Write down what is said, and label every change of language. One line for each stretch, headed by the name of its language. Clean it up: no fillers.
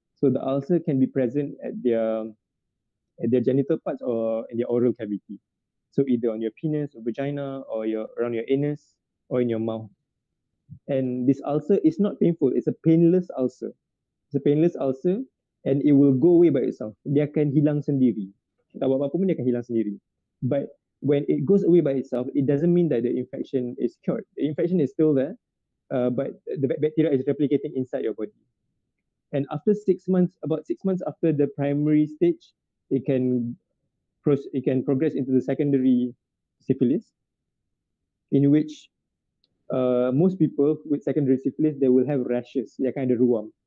English: So the ulcer can be present at their genital parts or in their oral cavity. So either on your penis or vagina or around your anus or in your mouth. And this ulcer is not painful. It's a painless ulcer. It's a painless ulcer and it will go away by itself.
Malay: Dia akan hilang sendiri. Tak buat apa-apa pun dia akan hilang sendiri.
English: But when it goes away by itself, it doesn't mean that the infection is cured. The infection is still there, but the bacteria is replicating inside your body. And after 6 months, about 6 months after the primary stage, it can progress into the secondary syphilis, in which most people with secondary syphilis, they will have rashes. They kind of ruam.